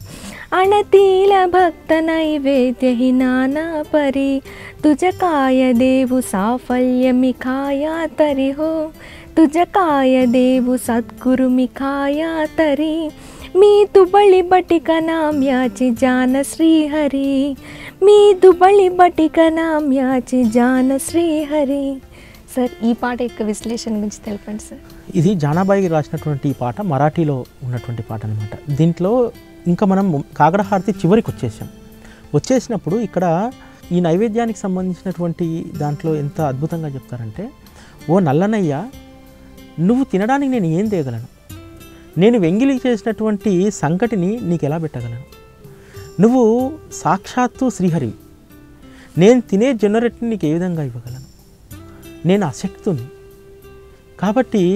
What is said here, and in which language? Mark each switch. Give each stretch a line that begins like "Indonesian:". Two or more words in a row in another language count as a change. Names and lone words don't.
Marathi: अनतील भक्त नैवेद्य ही नाना परी तुझकाय देव साफल्यमिकाय तरी हो तुझकाय देव सद्गुरुमिकाय तरी मी दुबळी बटिक नाम्याची जान श्रीहरी मी दुबळी बटिक नाम्याची जान श्रीहरी.
Telugu: సార్, ఈ పాట యొక్క విశ్లేషణ గురించి తెలపండి సార్. ఇది జానాబాయి రాసినటువంటి ఈ పాట మరాఠీలో ఉన్నటువంటి పాట అనమాట. దీంట్లో ఇంకా మనం కాకడ హారతి చివరికి వచ్చేసినప్పుడు ఇక్కడ ఈ నైవేద్యానికి సంబంధించినటువంటి దాంట్లో ఎంత అద్భుతంగా చెప్తారంటే, ఓ నల్లనయ్య, నువ్వు తినడానికి నేను ఏం తేగలను, నేను వెంగిలి చేసినటువంటి సంకటిని నీకు ఎలా పెట్టగలను, నువ్వు సాక్షాత్తు శ్రీహరివి, నేను తినే జొన్నరొట్టెని నీకు ఏ విధంగా ఇవ్వగలను, నేను అశక్తుని.